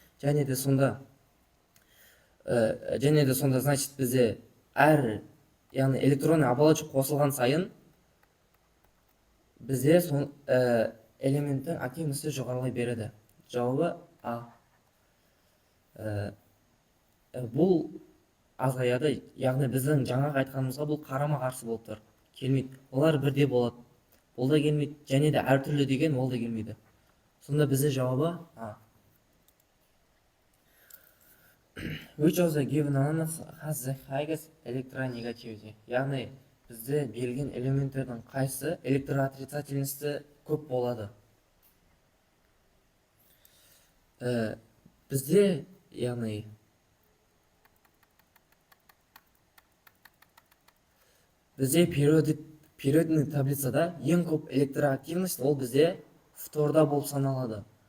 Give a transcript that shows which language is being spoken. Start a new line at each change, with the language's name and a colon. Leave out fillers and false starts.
Kazakh: Және де сонда, значит, бізде әр, яғни
Russian: электронный оболочка
Kazakh: қосылған сайын бізде элементтің активності жоғарылай береді. Жауабы А. Бұл азаяды, яғни біздің жаңағы айтқанымызға бұл қарама қарсы болып тұр. Келмейді. Олар бірде болады. Ол да келмейді. Және де әртүрлі деген ол да келмейді. Сонда бізде жауабы А.
English: Which of the given elements has the highest electronegativity?
Kazakh: Яғни бізде берілген элементтердің қайсысы электроотрицательності көп болады? Бізде, яғни бізде периодный таблицада ең көп электроактивность ол бізде фторда болып саналады.